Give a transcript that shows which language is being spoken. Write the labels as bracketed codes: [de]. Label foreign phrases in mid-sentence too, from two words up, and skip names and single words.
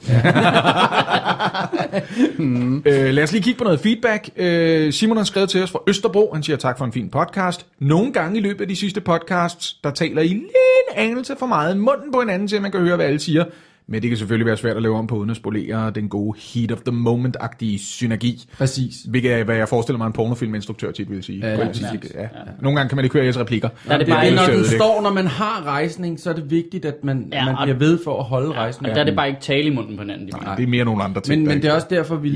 [da] Lad os lige kigge på noget feedback. Simon har skrevet til os fra Østerbro. Han siger tak for en fin podcast. Nogle gange i løbet af de sidste podcasts, der taler I lige en anelse for meget munden på hinanden, så man kan høre, hvad alle siger. Men det kan selvfølgelig være svært at lave om på uden at spolere den gode [en] heat of the moment- [da] agtige synergi. Præcis. Hvilket er, hvad jeg forestiller mig en pornofilminstruktør tit vil sige. Ja. Nogle gange kan man ikke høre jeres replikker. Når den står, når man har rejsning, så er det vigtigt, at man bliver ved for at holde rejsning. Og der er det bare ikke tale i munden på hinanden. Nej, det er mere nogle andre ting. Men det er også derfor, vi